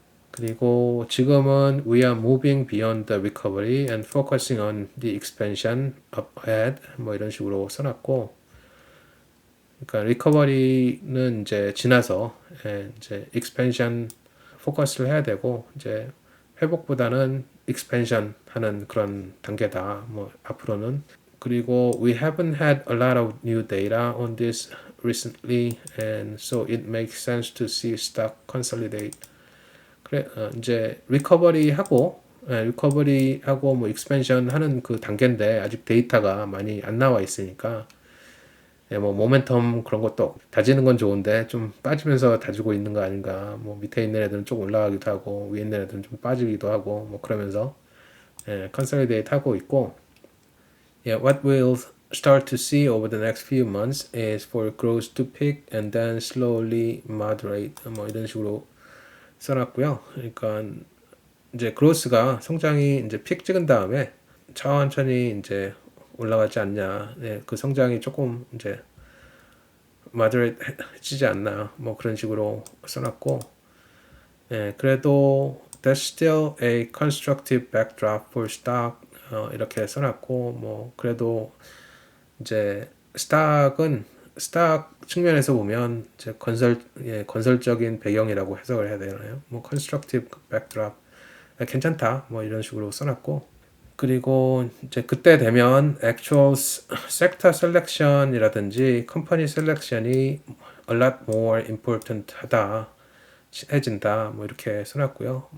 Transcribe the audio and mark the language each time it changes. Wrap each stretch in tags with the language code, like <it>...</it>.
<ko>그리고 지금은</ko> <en>we are moving beyond the recovery and focusing on the expansion up ahead</en> <ko>뭐 이런 식으로 써놨고, 그러니까 리커버리는 이제 지나서 이제 익스펜션 포커스를 해야 되고, 이제 회복보다는 익스펜션 하는 그런 단계다 뭐 앞으로는.</ko> <en>그리고 we haven't had a lot of new data on this recently and so it makes sense to see stock consolidate.</en> <ko>그래, 이제 리커버리하고 뭐 익스펜션 하는 그 단계인데 아직 데이터가 많이 안 나와 있으니까, 뭐 모멘텀 그런 것도 없고, 다지는 건 좋은데 좀 빠지면서 다지고 있는 거 아닌가. 뭐 밑에 있는 애들은 좀 올라가기도 하고 위에 있는 애들은 좀 빠지기도 하고 뭐 그러면서 컨solidate 하고 있고,</ko> <en>what will start to see over the next few months is for growth to peak and then slowly moderate.</en> <ko>뭐 이런 식으로 써놨고요. 그러니까 이제 그로스가 성장이 이제 픽 찍은 다음에 천천히 이제 올라가지 않냐. 예, 그 성장이 조금 이제 moderate 해지지 않나. 뭐 그런 식으로 써놨고, 예, 그래도</ko> <en>that's still a constructive backdrop for stock.</en> <ko>이렇게 써놨고, 뭐 그래도 이제 스탁 측면에서 보면 이제 건설적인 배경이라고 해석을 해야 되나요? 뭐 constructive backdrop 괜찮다 뭐 이런 식으로 써놨고 그리고 이제 그때 되면 actual sector selection이라든지 company selection이</ko> <en>a lot more important</en> <ko>하다 해진다 뭐 이렇게 써놨고요.</ko>